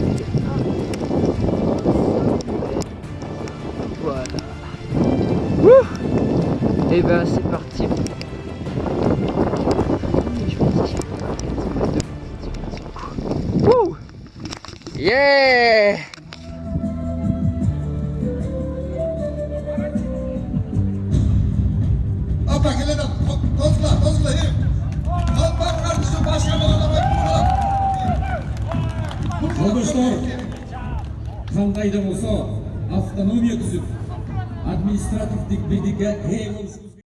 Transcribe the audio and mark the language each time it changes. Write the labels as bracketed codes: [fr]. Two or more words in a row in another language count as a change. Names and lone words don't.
[fr] Voilà. Wouh! Et ben c'est parti. Woo! Yeah! [ky] Жолдоштор, кандай да болсо автономия түзүп, административдик бийликке ээ болушубуз